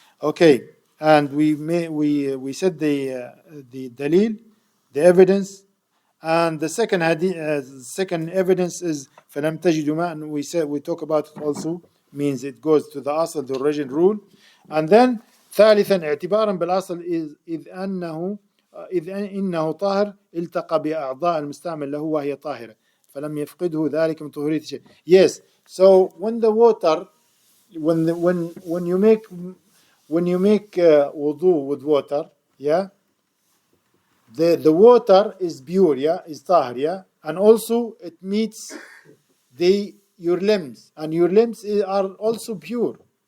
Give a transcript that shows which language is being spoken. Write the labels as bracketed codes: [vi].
[en] Okay, and we said the dalil, the evidence. And the second second evidence is [ar] فَلَمْ تَجِدُوا مَاءً. [en] We talk about it also, means it goes to the asl, the origin rule. And then [ar] ثالثا اعتبارا بالأصل إذ إنه طاهر التقى بأعضاء المستعمل له وهي طاهرة فلم يفقده ذلك من طهورية شيء. [en] Yes, so when the water, when you make wudu with water, yeah, the water is pure, yeah, is tahir, yeah, and also it meets your limbs, and your limbs are also pure.